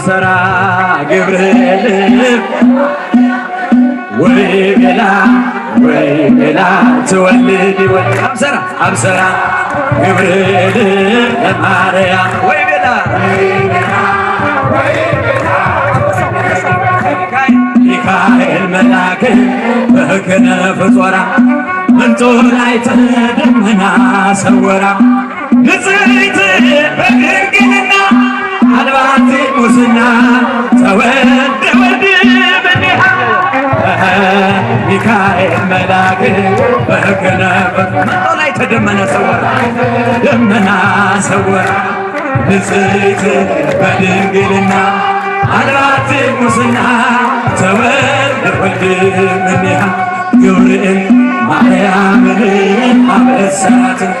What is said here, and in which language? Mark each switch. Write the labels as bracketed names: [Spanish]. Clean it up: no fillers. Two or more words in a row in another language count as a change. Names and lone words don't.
[Geez] አብሰራ ገብርኤል ወይ ቤላ ወይ ቤላ ትወልድ አብሰራ ገብርኤል ለማርያም ወይ ቤላ ሚካኤል መልአክ በክነፍ ጾራ እንጦላዕተ ደመና ሰወራ ንጽሕት በድንግልና አልባቲ ሙስና ተወልደ ወልድ እምኔሃ ሚካኤል መልአክ በክነፍ እንጦላዕተ ደመና ሰወራ ንጽሕት በድንግልና አልባቲ ሙስና ተወልደ ወልድ እምኔሃ [Amharic] ገብርኤል ማርያምን አበሰራት